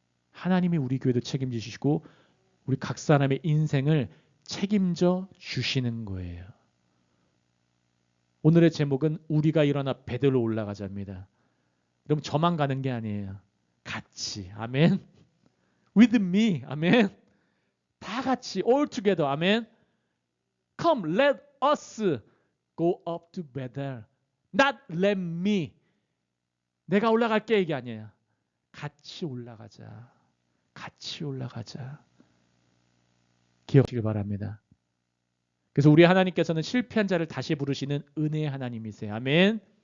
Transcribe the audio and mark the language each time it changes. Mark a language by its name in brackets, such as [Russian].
[Korean] 하나님이 우리 교회도 책임지시고 우리 각 사람의 인생을 책임져 주시는 거예요. 오늘의 제목은 우리가 일어나 베델로 올라가자입니다. 여러분 저만 가는 게 아니에요. 같이. 아멘. [English] With me. [Korean] 아멘. 다 같이 [English] all together. [Korean] 아멘. [English] Come let us go up to Bethel. Not let me. [Korean] 내가 올라갈게 이게 아니에요. 같이 올라가자. 같이 올라가자. 기억하시길 바랍니다. 그래서 우리 하나님께서는 실패한 자를 다시 부르시는 은혜의 하나님이세요. 아멘.